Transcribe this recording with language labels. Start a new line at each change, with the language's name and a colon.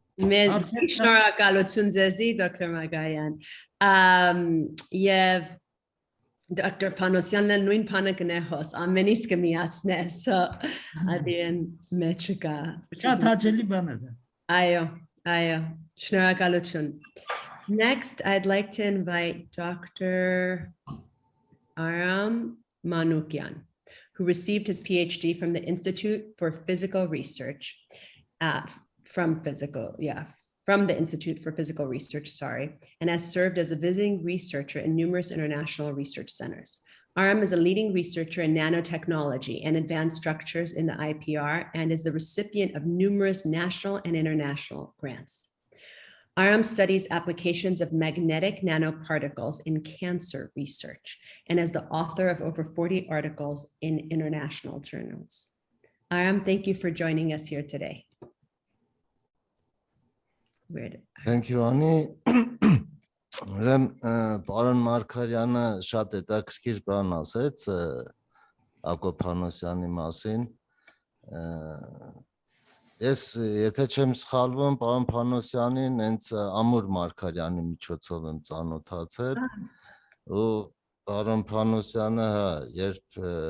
Armenian: Մեծ շնորհակալություն ձեզի, Դոկտոր Մագարյան, եւ Dr. Panosyan'la նույն բանը կնեղոս, ամենից կմիացնե, so ադին մեջը կա։ Շատ հաճելի բան է դա։ Այո, շնորհակալություն։
English: Next, I'd like to invite Dr. Aram Manukyan, who received his Ph.D. from the Institute for Physical Research, from the Institute for Physical Research, and has served as a visiting researcher in numerous international research centers. Aram is a leading researcher in nanotechnology and advanced structures in the IPR and is the recipient of numerous national and international grants. Aram studies applications of magnetic nanoparticles in cancer research and is the author of over 40 articles in international journals. Aram, thank you for joining us here today. Thank you, Ani.
Armenian: Պարոն Մարգարյանը շատ հետաքրքիր բան ասեց Հակոբ Փանոսյանի մասին։ Ես եթե չեմ սխալվում, պարոն Փանոսյանին հենց Ամուր Մարգարյանի միջոցով եմ ծանոթացել ու պարոն Փանոսյանը, երբ